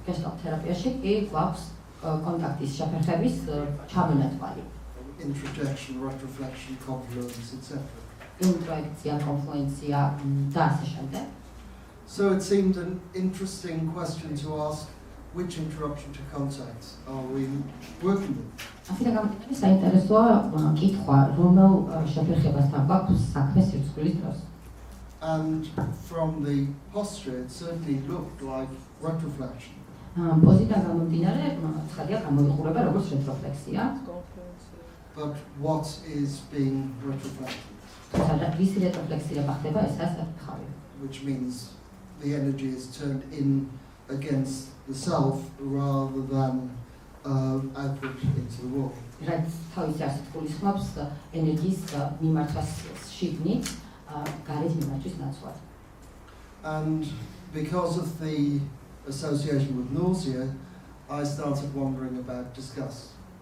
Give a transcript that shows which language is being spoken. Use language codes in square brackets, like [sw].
[ka] გეშტალტ თერაპიაში კი გვაქვს კონტაქტის შეფერხების ჩამონათვალი. [en] Introjection, retroflexion, confluence, etc. [ka] ინტროექცია, კონფლუენცია და ასე შემდეგ. [en] So it seemed an interesting question to ask, which interruption to contact are we working with? [ka] ასეთი გამოკითხვის საინტერესოა კითხვა, რომელ შეფერხებასთან გვაქვს საქმე სირცხვილის დროს. [en] And from the posture, it certainly looked like retroflexion. [ka] პოზიდან გამომდინარე, ცხადია გამოიყურება როგორც რეტროფლექსია. [en] But what is being retroflected? [ka] თუმცა რის რეტროფლექსირება ხდება, ეს არის საკითხავი. [en] Which means the energy is turned in against the self rather than outward into the world. [ka] რაც თავისი ასეთ გულისხმობს ენერგიის მიმართვას შიგნით, გარეთ მიმართვის ნაცვლად. [en] And because of the association with nausea, I started wondering about disgust.